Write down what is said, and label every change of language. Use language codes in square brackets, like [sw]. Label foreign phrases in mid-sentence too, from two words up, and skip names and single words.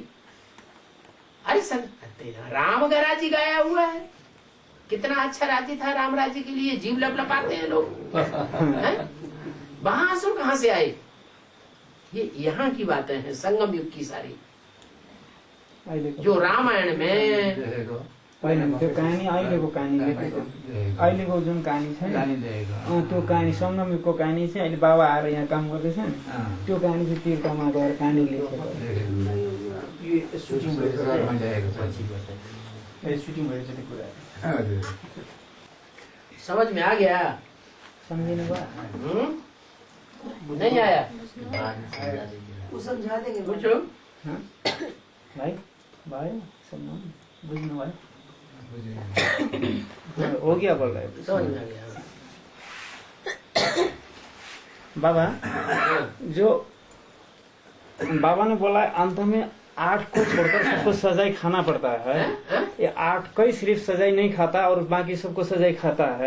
[hi] अरे राम का राज्य गाया हुआ है, कितना अच्छा राज्य था राम राज्य के लिए, जीव लपलपाते हैं लोग। वहां असुर कहाँ से आए? ये यहाँ की बातें हैं, संगम युग की सारी। जो रामायण में [ne] त्यो कहानी अहिलेको कहानी अहिलेको जुन कहानी छ नि त्यो कहानी संगम युगको कहानी चाहिँ अहिले बाबा आएर यहाँ काम गर्दैछ नि, त्यो कहानी चाहिँ तीर्थमा गएर कहानी लेखेको। [hi] समझ में आ गया? [ne] सम्झिनु भयो? [hi] नहीं आया? वो समझा देंगे। पूछो [ne] भाइ भयो सम्झाउनु, बुझ्नु भयो? [hi] हो गया बोल रहे समझ में आ गया। बाबा, जो बाबा ने बोला अंत में 8 को छोड़कर सबको सजाई खाना पड़ता है। ये 8 का ही सिर्फ सजाई नहीं खाता और बाकी सबको सजाई खाता है।